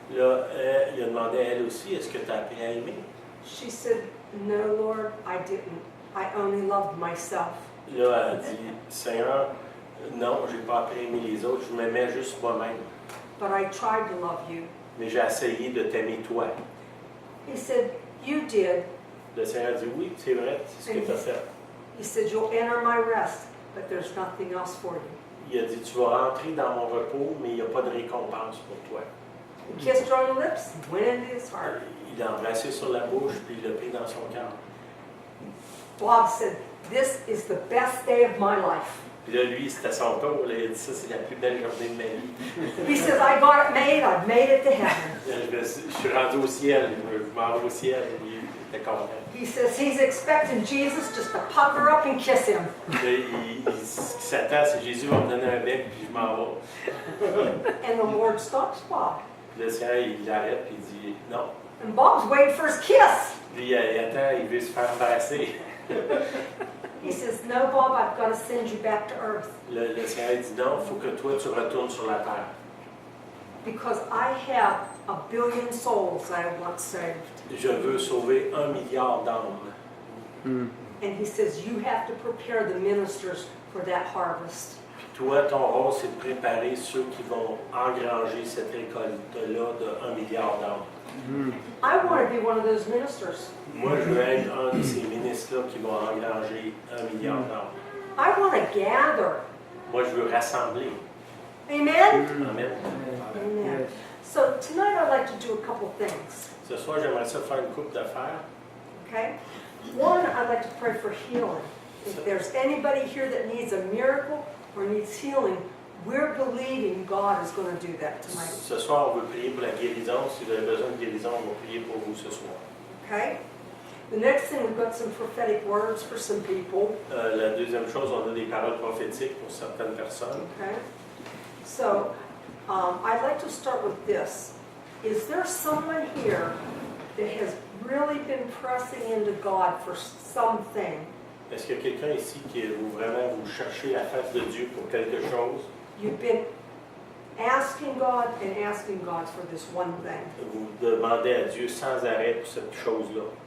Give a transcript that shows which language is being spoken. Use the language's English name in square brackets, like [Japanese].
[French] là, il a demandé à elle aussi, est-ce que tu as appris à aimer? [English] She said, no, Lord, I didn't. I only loved myself. [French] Là, elle a dit, Seigneur, non, je n'ai pas appris à aimer les autres, je m'aimais juste moi-même. [English] But I tried to love you. [French] mais j'ai essayé de t'aimer toi. [English] He said, you did. [French] Le Seigneur dit, oui, c'est vrai, c'est ce que tu as fait. [English] He said, you'll enter my rest, but there's nothing else for you. [French] Il a dit, tu vas rentrer dans mon repos, mais il n'y a pas de récompense pour toi. [English] He kissed her on the lips, went into his heart. [French] Il l'a embrassé sur la bouche, puis il l'a pris dans son cœur. [English] Bob said, this is the best day of my life. [French] Puis là, lui, c'était son tour. Là, il a dit, ça, c'est la plus belle journée de ma vie. [English] He says, I got it made, I've made it to heaven. [French] Je suis rendu au ciel, je m'en vais au ciel. Il était content. [English] He says he's expecting Jesus just to pucker up and kiss him. [French] Là, ce qui s'attend, c'est Jésus va me donner un bec, puis je m'en vais. [English] And the Lord stops Bob. [French] Puis le Seigneur, il l'arrête, puis il dit, non. [English] And Bob's waiting for his kiss. [French] Lui, il attend, il veut se faire passer. [English] He says, no, Bob, I've got to send you back to earth. [French] Le Seigneur dit, non, il faut que toi, tu retournes sur la terre. [English] Because I have 1 billion souls I want saved. [French] Je veux sauver 1 milliard d'âmes. [English] And he says, you have to prepare the ministers for that harvest. [French] Puis toi, ton rôle, c'est de préparer ceux qui vont engranger cette récolte-là de 1 milliard d'âmes. [English] I want to be one of those ministers. [French] Moi, je veux être un de ces ministres-là qui vont engranger 1 milliard d'âmes. [English] I want to gather. [French] Moi, je veux rassembler. Amen? Amen. Amen. [English] So tonight I'd like to do a couple things. [French] Ce soir, j'aimerais ça faire une coupe d'affaires. [English] Okay? One, I'd like to pray for healing. If there's anybody here that needs a miracle or needs healing, we're believing God is going to do that tonight. [French] Ce soir, on veut prier pour la guérison. Si vous avez besoin de guérison, on va prier pour vous ce soir. [English] Okay? The next thing, we've got some prophetic words for some people. [French] La deuxième chose, on a des paroles prophétiques pour certaines personnes. [English] Okay? So, I'd like to start with this. Is there someone here that has really been pressing into God for something? [French] Est-ce qu'il y a quelqu'un ici qui vous vraiment vous cherchez la face de Dieu pour quelque chose? [English] You've been asking God and asking God for this one thing. [French] Vous demandez à Dieu sans arrêt pour cette chose-là.